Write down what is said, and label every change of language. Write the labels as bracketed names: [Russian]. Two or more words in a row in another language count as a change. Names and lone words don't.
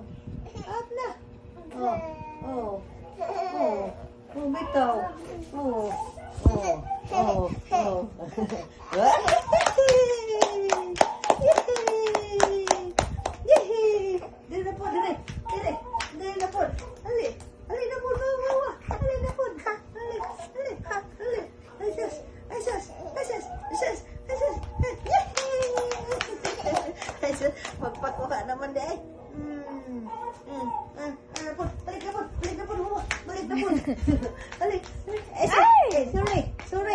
[Cebuano] Up na. Oh. Oh. Oh. Oh, bitaw. Oh. Oh. Oh. Oh. Yehey! Dili na po, dili. Dili. Dili na po. Ali. Ali na po. Ali na po. Ali. Ali. Ali. Ay, sus. Ay, sus. Ay, sus. Ay, sus. Ay, sus. Yehey! Ay, sus. Magpakuha naman di ay. [Filipino] Ano po? Balik na po. Balik na po. Balik na po. Balik. Ay, sus. Ay, sorry. Sorry.